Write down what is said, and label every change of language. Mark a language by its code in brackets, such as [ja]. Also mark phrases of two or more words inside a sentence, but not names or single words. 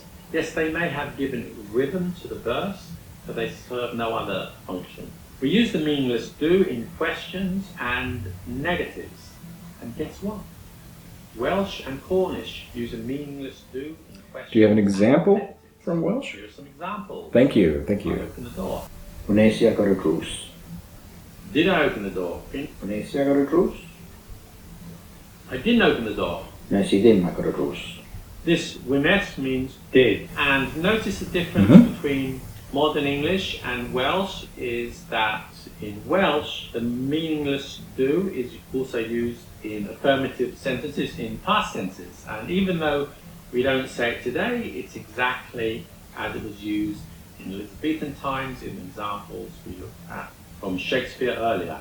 [en] Yes, they may have given rhythm to the verse, but they serve no other function. We use the meaningless do in questions and negatives. And guess what? Welsh and Cornish use a meaningless do in questions. Do you have an example and negatives. from Welsh? Here are some examples. Thank you, thank I you. open the door. [cy] Wnes i agor y drws. [en] Did I open the door? [cy] Wnes i agor y drws. [en] I didn't open the door. [cy] Wnes i ddim agor y drws. [en] This wnes means did. And notice the difference between modern English and Welsh is that in Welsh, the meaningless do is also used in affirmative sentences, in past tenses. And even though we don't say it today, it's exactly as it was used in Elizabethan times in examples we looked at from Shakespeare earlier.